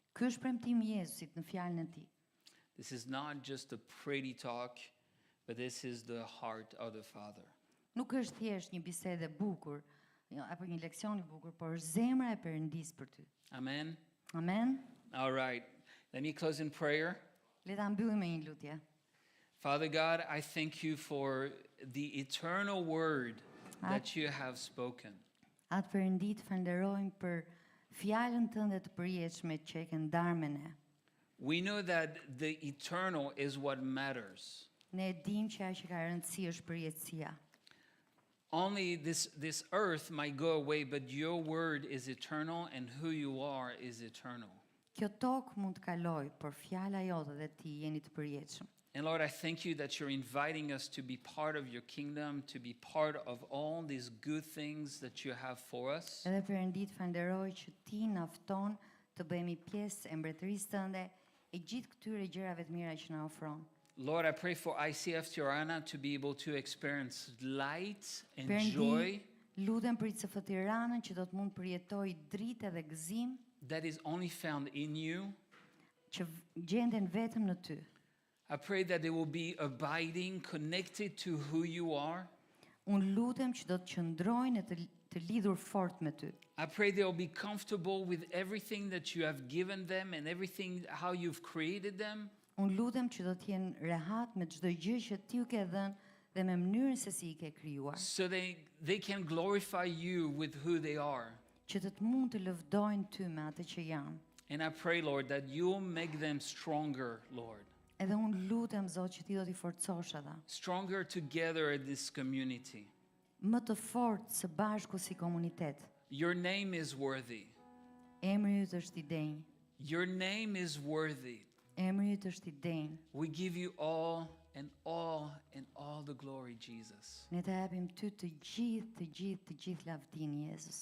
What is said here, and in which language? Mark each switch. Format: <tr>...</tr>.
<sq>Ky është premtimi I Jezusit në fjalën e tij.</sq> <en>This is not just a pretty talk, but this is the heart of the Father.</en> <sq>Nuk është thjesht një bisedë e bukur, apo një leksion I bukur, por është zemra e Perëndis për ty.</sq> <en>Amen? Amen. All right. Let me close in prayer.</en> <sq>Le ta mbyllim me një lutje.</sq> <en>Father God, I thank you for the eternal word that you have spoken.</en> <sq>Atë Perëndi të falenderojmë për fjalën tënde të përjetshme që e ke ndarë me ne.</sq> <en>We know that the eternal is what matters.</en> <sq>Ne e dim që ajo që ka rëndësi është përjetësia.</sq> <en>Only this earth might go away, but your word is eternal and who you are is eternal.</en> <sq>Kjo tokë mund të kaloj, por fjala jote dhe ti jeni të përjetshëm.</sq> <en>And Lord, I thank you that you're inviting us to be part of your kingdom, to be part of all these good things that you have for us.</en> <sq>Edhe Perëndi të falenderoj që ti na fton të bëhemi pjesë e mbretërisë tënde e gjithë këtyre gjërave të mira që na ofron.</sq> <en>Lord, I pray for ICF Tirana to be able to experience light and</en> <sq>Perëndi,</sq> <en>joy</en> <sq>lutem për ICF Tiranën që do të mund përjetoj dritë dhe gëzim</sq> <en>that is only found in you.</en> <sq>që gjenden vetëm në ty.</sq> <en>I pray that they will be abiding, connected to who you are.</en> <sq>Unë lutem që do të qëndrojnë e të lidhur fort me ty.</sq> <en>I pray they'll be comfortable with everything that you have given them and everything how you've created them.</en> <sq>Unë lutem që do të jenë rehat me çdo gjë që ti u ke dhënë dhe me mënyrën se si I ke krijuar.</sq> <en>So they can glorify you with who they are.</en> <sq>Që të mund të lëvdojnë ty me atë që janë.</sq> <en>And I pray, Lord, that you'll make them stronger, Lord.</en> <sq>Edhe unë lutem Zot që ti do t'i forcosh ata.</sq> <en>Stronger together in this community.</en> <sq>Më të fortë së bashku si komunitet.</sq> <en>Your name is worthy.</en> <sq>Emri yt është I denj.</sq> <en>Your name is worthy.</en> <sq>Emri yt është I denj.</sq> <en>We give you all and all the glory, Jesus.</en> <sq>Ne të japim ty të gjithë lavdinë, Jezus.</sq>